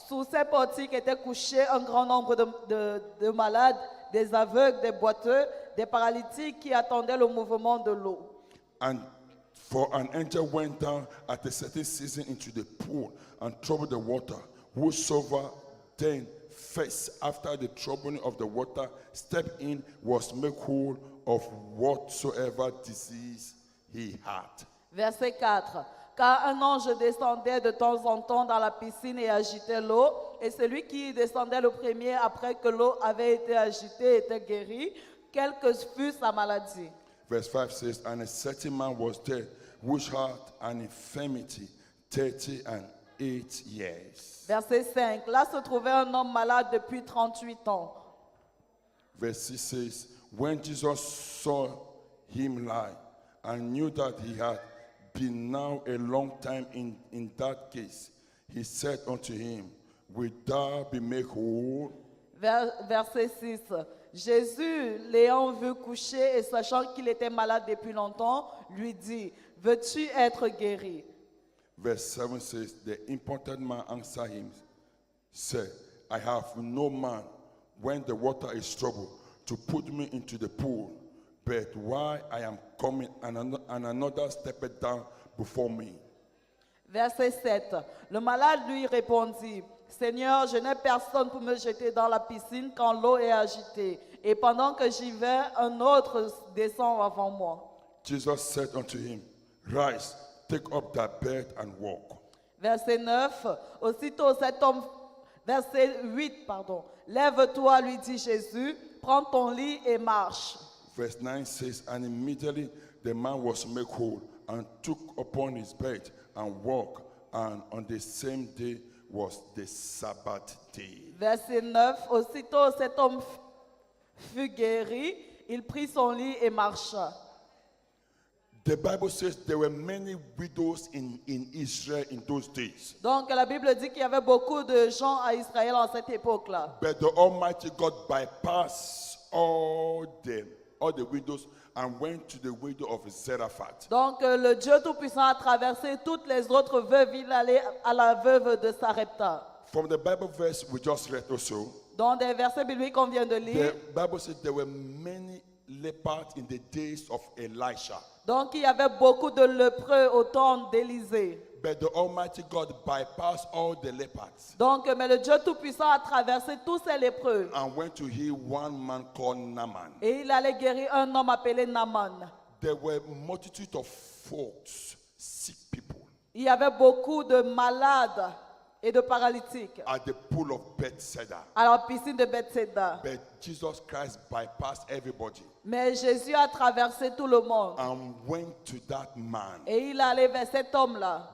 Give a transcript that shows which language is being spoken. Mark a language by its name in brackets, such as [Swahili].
[French] Sous ces portiques étaient couchés un grand nombre de malades, des aveugles, des boiteux, des paralytiques qui attendaient le mouvement de l'eau. [English] And for an angel went down at a certain season into the pool and troubled the water. Whosoever then first after the troubling of the water stepped in was made whole of whatsoever disease he had. [French] Verset 4. Car un ange descendait de temps en temps dans la piscine et agitait l'eau, et celui qui descendait le premier après que l'eau avait été agitée était guéri, quelle que fût sa maladie. [English] Verse 5 says, and a certain man was there which had an infirmity 38 years. [French] Verset 5. Là se trouvait un homme malade depuis 38 ans. [English] Verse 6 says, when Jesus saw him lie and knew that he had been now a long time in that case, he said unto him, wilt thou be made whole? [French] Verset 6. Jésus, l'ayant vu coucher et sachant qu'il était malade depuis longtemps, lui dit, veux-tu être guéri? [English] Verse 7 says, the important man answered him, said, I have no man when the water is troubled to put me into the pool, but while I am coming and another stepped down before me. [French] Verset 7. Le malade lui répondit, Seigneur, je n'ai personne pour me jeter dans la piscine quand l'eau est agitée. Et pendant que j'y vais, un autre descend avant moi. [English] Jesus said unto him, rise, take up thy bed and walk. [French] Verset 9. Aussitôt cet homme, verset 8, pardon. Lève-toi, lui dit Jésus, prends ton lit et marche. [English] Verse 9 says, and immediately the man was made whole and took upon his bed and walked, and on the same day was the Sabbath day. [French] Verset 9. Aussitôt cet homme fut guéri, il prit son lit et marcha. [English] The Bible says there were many widows in Israel in those days. [French] Donc la Bible dit qu'il y avait beaucoup de gens à Israël en cette époque-là. [English] But the Almighty God bypassed all the widows and went to the widow of Zarephath. [French] Donc le Dieu Tout-Puissant a traversé toutes les autres veuves, il allait à la veuve de Sarepta. [English] From the Bible verse we just read also, [French] Dans des versets bibliques qu'on vient de lire, [English] the Bible says there were many lepers in the days of Elisha. [French] donc il y avait beaucoup de lépreux au temps d'Élisée. [English] But the Almighty God bypassed all the lepers [French] Donc, mais le Dieu Tout-Puissant a traversé tous ces lépreux. [English] and went to heal one man called Naaman. [French] Et il allait guérir un homme appelé Naaman. [English] There were multitude of folks, sick people, [French] Il y avait beaucoup de malades et de paralytiques [English] at the pool of Bethesda. [French] à la piscine de Bethsaida. [English] But Jesus Christ bypassed everybody [French] Mais Jésus a traversé tout le monde. [English] and went to that man, [French] Et il allait vers cet homme-là,